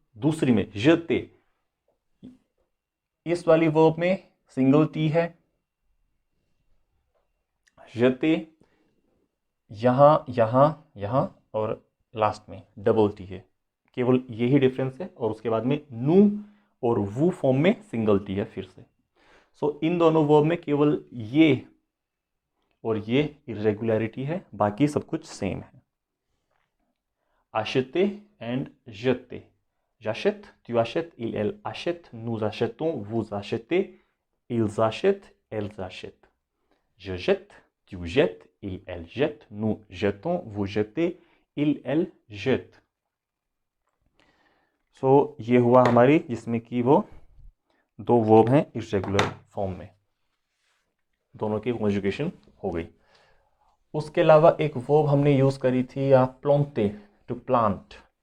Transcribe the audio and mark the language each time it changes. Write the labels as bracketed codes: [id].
[hi] दूसरी में जेते, इस वाली वर्ब में सिंगल टी है, जेते यहाँ यहाँ यहाँ और लास्ट में डबल टी है, केवल यही डिफरेंस है। और उसके बाद में नू और वू फॉर्म में सिंगल टी है फिर से। सो इन दोनों वर्ब में केवल ये और ये इरेगुलरिटी है, बाकी सब कुछ सेम है। [fr] acheter and jeter. J'achète, tu achètes, elle achète, nous achetons, vous achetez, ils achètent, elles achètent. Je jette, tu jettes, elle jette, nous jetons, vous jetez, elle jette. [hi] So ये हुआ हमारी, जिसमें कि वो दो वर्ब हैं irregular form में, दोनों की कॉन्जुगेशन हो गई। उसके अलावा एक वर्ब हमने यूज करी थी प्लांटे, टू प्लांट।